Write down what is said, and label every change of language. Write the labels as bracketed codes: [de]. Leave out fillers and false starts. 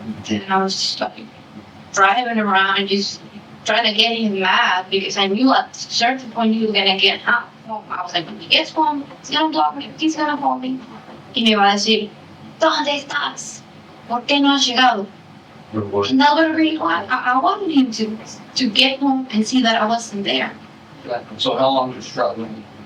[en] And I was just like driving around, just trying to get him mad because I knew at a certain point he was gonna get home. I was like, when he gets home, he's gonna block me, he's gonna call me. [es] Y me va a decir, ¿dónde estás? ¿Por qué no has llegado? [en] And that would really I wanted him to get home and see that I wasn't there. Okay. So how long was you traveling?